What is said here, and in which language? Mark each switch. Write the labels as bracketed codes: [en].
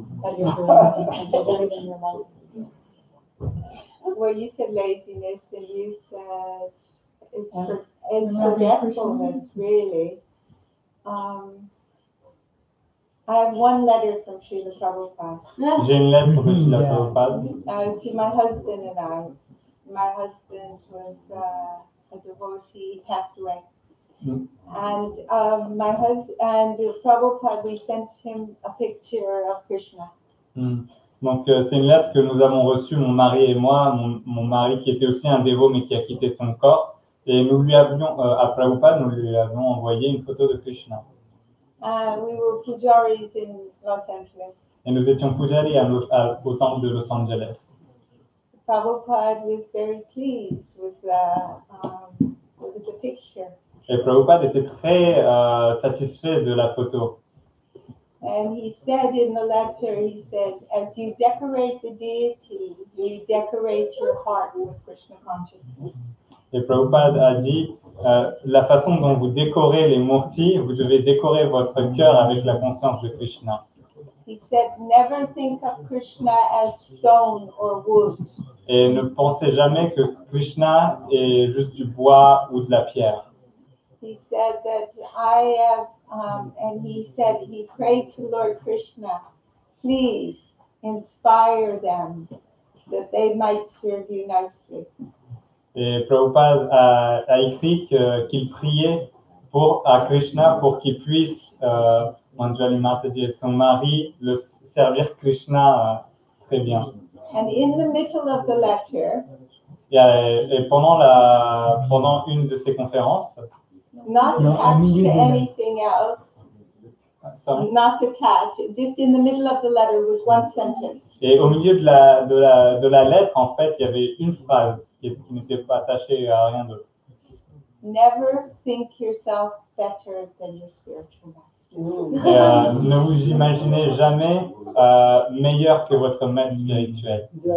[en] that you're doing and you're doing in your life? Well, you said laziness, and you said it's Remembering forgetfulness, really. I have one letter from Srila Prabhupada [fr] J'ai une lettre de Srila Prabhupada [en] to my husband and I. My husband was a devotee, he passed away. Mm. And my husband and Prabhupada, we sent him a picture of Krishna. [fr] Donc, c'est une lettre que nous avons reçue, mon mari et moi, mon mari qui était aussi un dévot mais qui a quitté son corps. Et nous lui avions, à Prabhupada, nous lui avons envoyé une photo de Krishna. [en] We were pujaris in Los Angeles. [fr] Et nous étions pujari au temple de Los Angeles. [en] Prabhupada was very pleased with the picture. [fr] Et Prabhupada était très satisfait de la photo. [en] And he said in the letter, he said, as you decorate the deity, you decorate your heart with Krishna consciousness. [fr] Et Prabhupada a dit, la façon dont vous décorez les murtis, vous devez décorer votre cœur avec la conscience de Krishna. [en] He said, never think of Krishna as stone or wood. [fr] Et ne pensez jamais que Krishna est juste du bois ou de la pierre. [en] He said that I have, and he said he prayed to Lord Krishna, please inspire them that they might serve you nicely. [fr] Et Prabhupada a écrit qu'il priait à Krishna pour qu'il puisse, Manjali Mataji et son mari, servir Krishna très bien. [en] And in the middle of the lecture, [fr] Et pendant une de ces conférences, [en] not attached to anything else, sorry. not attached, just in the middle of the letter was one sentence. [fr] Et au milieu de la lettre, en fait, il y avait une phrase qui n'était pas attachée à rien d'autre. [en] Never think yourself better than your spiritual master. [fr] Et, ne vous imaginez jamais meilleur que votre maître spirituel.